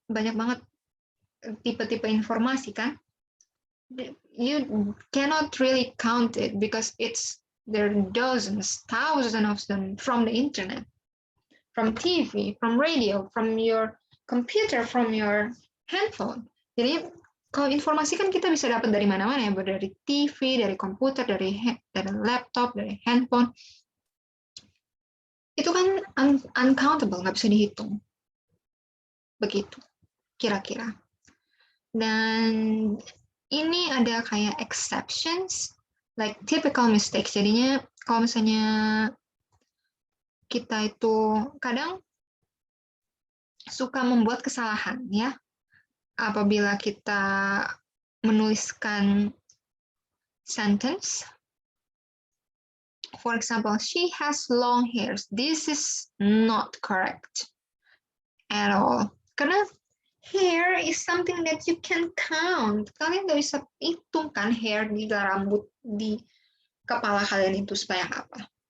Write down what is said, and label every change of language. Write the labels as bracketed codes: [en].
[id] Banyak banget tipe-tipe informasi kan. [en] You cannot really count it because there are dozens, thousands of them from the internet, from TV, from radio, from your computer, from your handphone. [id] Jadi kalau informasi kan kita bisa dapat dari mana-mana ya, dari TV, dari komputer, dari laptop, dari handphone. Itu kan uncountable, nggak bisa dihitung. Begitu, kira-kira. Dan ini ada kayak exceptions, [en] like typical mistakes. [id] Jadinya kalau misalnya kita itu kadang suka membuat kesalahan ya, apabila kita menuliskan sentence [en] For example, she has long hairs. This is not correct at all. [id] Karena [en] hair is something that you can count. [id] Kalian nggak bisa hitung kan hair di rambut di kepala kalian itu sebanyak apa.